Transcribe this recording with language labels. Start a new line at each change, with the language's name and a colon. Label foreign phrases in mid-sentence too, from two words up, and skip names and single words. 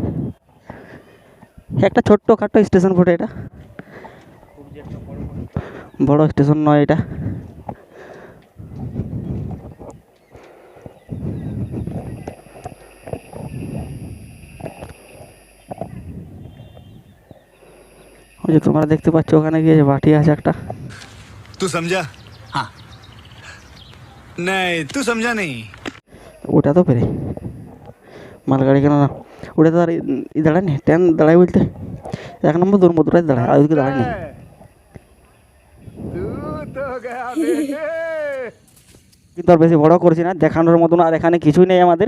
Bangla: একটা ছোট্ট খাট্টো স্টেশন বটে এটা, বড় স্টেশন নয় এটা। ওই যে তোমরা দেখতে পাচ্ছ ওখানে গিয়ে বাটি আছে একটা।
Hindi: तू समझा? हाँ नहीं, तू समझा नहीं।
Bangla: ওটা তো পেরে মালগাড়ি কেন না, ওটা তো আর দাঁড়ায় নি, ট্রেন দাঁড়ায় বলতে 1 নম্বর 2 নম্বর দুটাই দাঁড়ায়, আর ওদিকে দাঁড়ায় নি। কিন্তু আর বেশি বড় করছি না, দেখানোর মতন আর এখানে কিছুই নেই আমাদের।